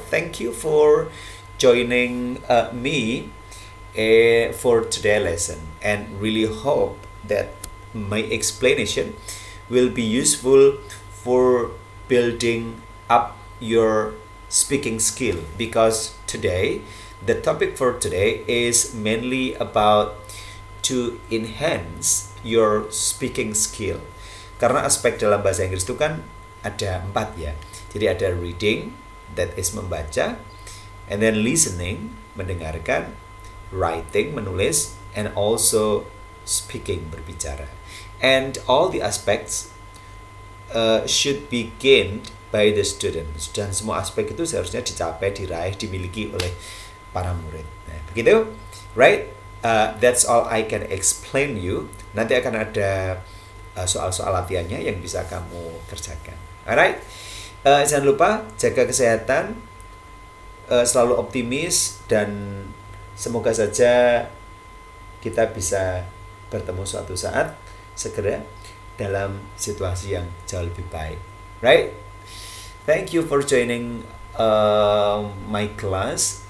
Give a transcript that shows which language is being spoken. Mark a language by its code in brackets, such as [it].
[en] Thank you for joining me for today's lesson, and really hope that my explanation will be useful for building up your speaking skill, because today the topic for today is mainly about to enhance your speaking skill. [id] Karena aspek dalam bahasa Inggris itu kan ada 4 ya. [en] Jadi ada reading, that is membaca, and then listening, mendengarkan, writing, menulis, and also speaking, berbicara. And all the aspects should be gained by the students. [id] Dan semua aspek itu seharusnya dicapai, diraih, dimiliki oleh para murid. Nah, begitu, right? [en] That's all I can explain you. [id] Nanti akan ada soal-soal latihannya yang bisa kamu kerjakan. Alright? Jangan lupa jaga kesehatan, selalu optimis, dan semoga saja kita bisa bertemu suatu saat segera dalam situasi yang jauh lebih baik. [en] Right? Thank you for joining my class.